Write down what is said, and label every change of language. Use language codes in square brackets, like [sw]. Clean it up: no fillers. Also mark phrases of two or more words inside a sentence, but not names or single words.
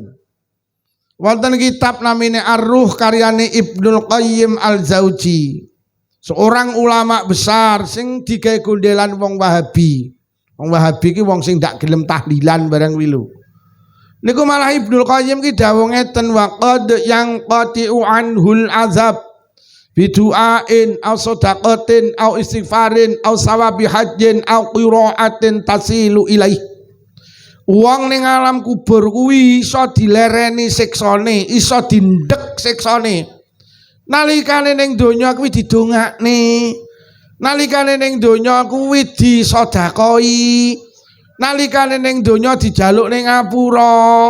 [jv] Wonten kitab namine Ar-Ruh karyane Ibnul Qayyim Al-Jauzi. [id] Seorang ulama besar [jv] sing digawe gondelan wong Wahabi. Wong Wahabi ki wong sing ndak gelem tahlilan barang wilu. Niku malah Ibnul Qayyim ki dawuh ngeten [ar] وقد ينقطع عنه العذاب بدعاء أو صدقة أو استغفار أو ثواب حج أو قراءة تصل إليه. [jv] Wong ning alam kubur kuwi iso dilereni siksane, iso dindek siksane. Nalikane ning donya kuwi didongakne. Nalikane ning donya kuwi disedakoi. Nalikane ning donya dijaluk ning ngapura.